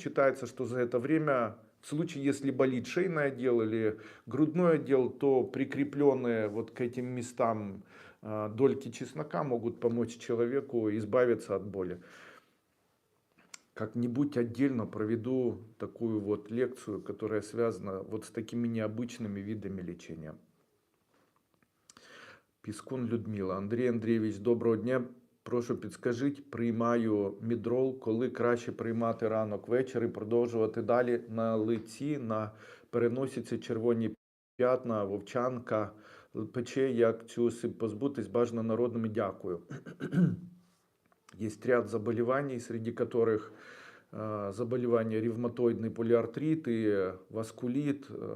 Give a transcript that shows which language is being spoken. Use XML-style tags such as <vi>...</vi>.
<ru>Считается, что за это время, в случае, если болит шейный отдел или грудной отдел, то прикрепленные вот к этим местам дольки чеснока могут помочь человеку избавиться от боли. Как-нибудь отдельно проведу такую вот лекцию, которая связана вот с такими необычными видами лечения.</ru> <uk>Піскун Людмила. Андрій Андрійович, доброго дня. Прошу підскажіть, приймаю мідрол, коли краще приймати ранок, вечір і продовжувати далі на лиці, на переносиці червоні п'ятна, вовчанка, пече, як цю позбутись, бажано народними, дякую.</uk> <ru>Есть ряд заболеваний, среди которых заболевания ревматоидный полиартрит и васкулит,</ru>